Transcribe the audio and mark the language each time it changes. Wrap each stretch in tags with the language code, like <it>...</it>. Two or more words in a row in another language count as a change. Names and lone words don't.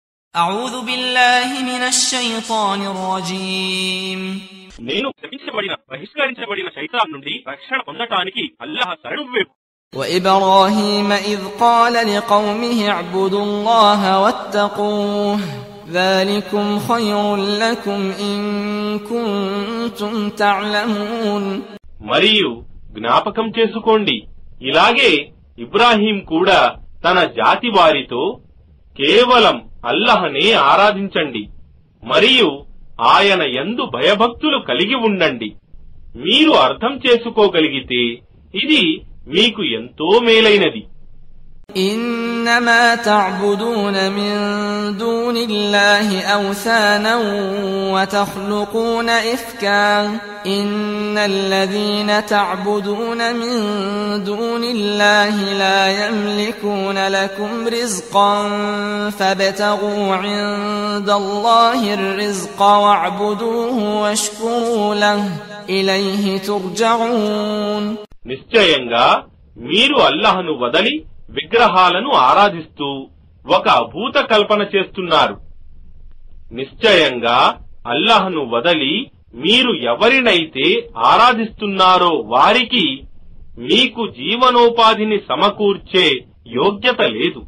<ar>أعوذ بالله من الشيطان الرجيم</ar> <te>నేను శపించబడిన బహిష్కరించబడిన శైతాన్ నుండి రక్షణ పొందటానికి అల్లాహ్ శరణు వేడు.</te> <ar>وإبراهيم إذ قال لقومه اعبدوا الله واتقوه ذلكم خير لكم إن كنتم تعلمون.</ar> <te>మరియు జ్ఞాపకం చేసుకోండి, ఇలాగే ఇబ్రాహీం కూడా తన జాతి వారితో కేవలం అల్లాహ్నే ఆరాధించండి మరియు ఆయన యందు భయభక్తులు కలిగి ఉండండి. మీరు అర్థం చేసుకోగలిగితే ఇది మీకు ఎంతో మేలైనది.</te> <ar>إنما تعبدون من دون الله أوثانا وتخلقون إفكا إن الذين تعبدون من دون الله لا يملكون لكم رزقا فابتغوا عند الله الرزق واعبدوه واشكروا له إليه ترجعون.</ar> <te>నిశ్చయంగా మీరు అల్లాహ్ను వదలి విగ్రహాలను ఆరాధిస్తూ ఒక అభూత కల్పన చేస్తున్నారు. నిశ్చయంగా అల్లాహ్ను వదలి మీరు ఎవరినైతే ఆరాధిస్తున్నారో వారికి మీకు జీవనోపాధిని సమకూర్చే యోగ్యత లేదు.</te>